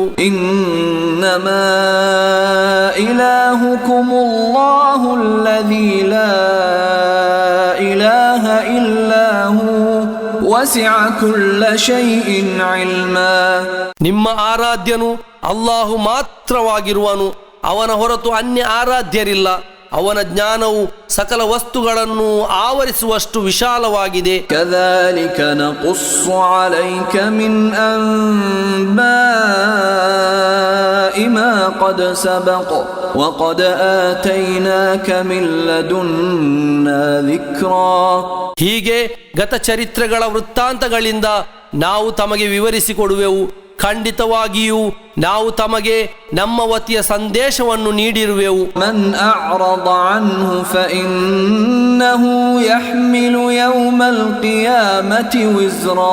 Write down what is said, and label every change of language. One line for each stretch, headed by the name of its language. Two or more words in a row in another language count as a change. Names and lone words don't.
Arabic: إنما إلهكم الله الذي لا إله إلا هو وسع كل شيء علما.
Kannada: ನಿಮ್ಮ ಆರಾಧ್ಯನು ಅಲ್ಲಾಹು ಮಾತ್ರವಾಗಿರುವನು, ಅವನ ಹೊರತು ಅನ್ಯ ಆರಾಧ್ಯರಿಲ್ಲ. ಅವನ ಜ್ಞಾನವು ಸಕಲ ವಸ್ತುಗಳನ್ನು ಆವರಿಸುವಷ್ಟು ವಿಶಾಲವಾಗಿದೆ.
Arabic: ಕذلك نقص عليك من أنباء ما قد سبق وقد آتيناك من لدنا ذكرا.
Kannada: ಹೀಗೆ ಗತಚರಿತ್ರೆಗಳ ವೃತ್ತಾಂತಗಳಿಂದ ನಾವು ತಮಗೆ ವಿವರಿಸಿಕೊಡುವೆವು. ಖಂಡಿತವಾಗಿಯೂ ನಾವು ತಮಗೆ ನಮ್ಮ ವತಿಯ ಸಂದೇಶವನ್ನು ನೀಡಿರುವೆವು.
Arabic: من أعرض عنه فإنه يحمل يوم القيامة وزرا.